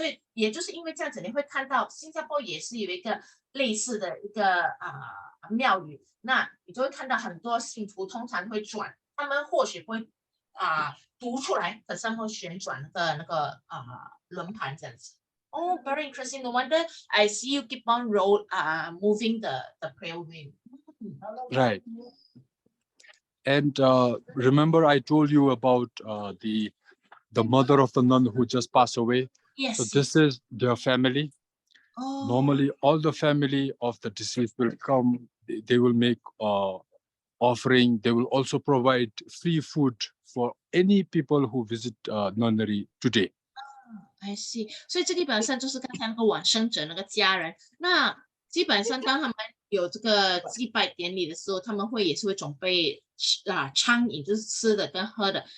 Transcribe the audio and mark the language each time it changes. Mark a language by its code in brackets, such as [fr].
[zh] 所以也就是因为这样子，你会看到新加坡也是有一个类似的一个庙宇，那你就会看到很多信徒通常会转，他们或许不会读出来，可是他们会旋转那个轮盘这样子。 [en] Very interesting. No wonder I see you keep on moving the prayer wheel. Right. And remember, I told you about the mother of the nun who just passed away. Yes. So this is their family. Normally, all the family of the deceased will come. They will make offering. They will also provide free food for any people who visit nunnery today. I see. [zh] 所以这基本上就是刚才那个往生者那个家人。那基本上当他们有这个祭拜典礼的时候，他们也是会准备餐饮，就是吃的跟喝的。